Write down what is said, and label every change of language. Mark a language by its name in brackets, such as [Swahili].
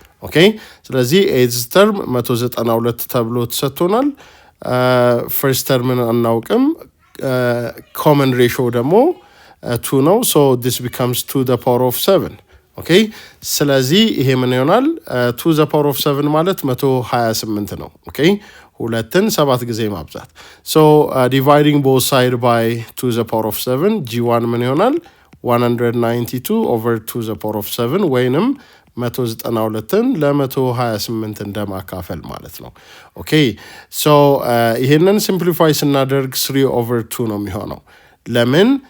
[Amharic] ኦኬ፣ ስለዚህ ኤይዝ ተርም 192 ተብሎ ተሰጥቶናል። ፈርስት ተርምን አናውቅም። ኮመን ሬሾ ደግሞ 2 ነው። ሶ [English] this becomes 2 the power of 7. [Amharic] ኦኬ፣ ስለዚህ ይሄ ምን ይሆናል? [English] 2 the power of 7 [Amharic] ማለት 128 ነው። ኦኬ፣ ሁለትን 7 ጊዜ ማብዛት። ሶ [English] dividing both side by 2 the power of 7 [Amharic] g1 ምን ይሆናል? [English] 192 over 2 the power of 7 [Amharic] ወይንም 192ን ለ128 እንደማካፈል ማለት ነው። ኦኬ፣ ሶ ይሄንን ሲምፕሊፋይ ስናደርግ 3 over 2 ነው የሚሆነው። ለምን?